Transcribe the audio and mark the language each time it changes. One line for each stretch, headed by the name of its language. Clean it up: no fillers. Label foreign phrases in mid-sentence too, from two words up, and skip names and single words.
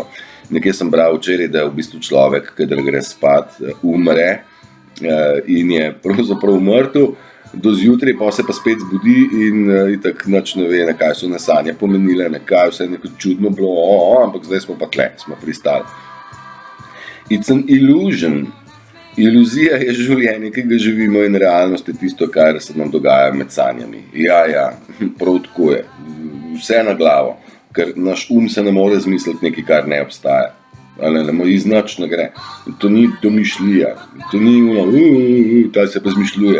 Slovenian: Nekje sem bral včeraj, da je v bistvu človek, kadar gre spat, umre in je pravzaprav mrtev do zjutraj, pa se pa spet zbudi in itak nič ne ve, kaj so ne sanje pomenile, kaj vse neko čudno bilo, ampak zdaj smo pa tle, smo pristali.
English: It's an illusion.
Slovenian: Iluzija je življenje, ki ga živimo, in realnost je tisto, kar se nam dogaja med sanjami. Ja, prav tako je. Vse na glavo, ker naš se ne more zmisliti nekaj, kar ne obstaja. Iz nič ne gre. To ni domišljija, to ni ta se pa zmišljuje.